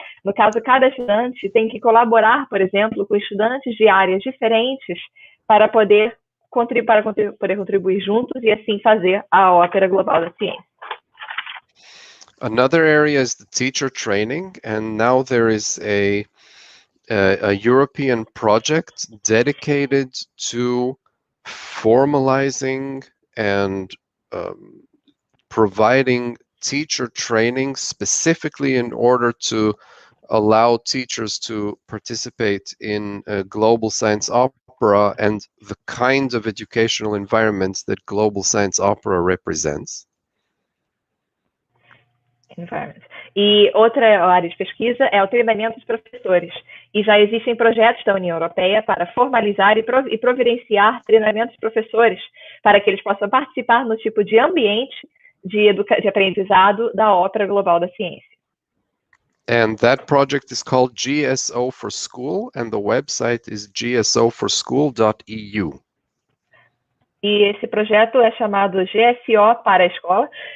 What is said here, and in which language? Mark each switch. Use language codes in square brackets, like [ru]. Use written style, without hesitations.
[pt] No caso, cada estudante tem que colaborar, por exemplo, com estudantes de áreas diferentes para poder contribuir juntos e assim fazer a Ópera Global da Ciência. [en] Another area is the teacher training, and now there is a European project dedicated to formalizing and providing teacher training specifically in order to allow teachers to participate in global science opera and the kind of educational environments that global science opera represents. [pt] E outra área de pesquisa é o treinamento dos professores. E já existem projetos da União Europeia para formalizar e providenciar treinamentos de professores para que eles possam participar no tipo de ambiente de aprendizado da Ópera Global da Ciência. [en] And that project is called GSO for School, and the website is gsoforschool.eu. [pt] E esse projeto é chamado GSO para a escola.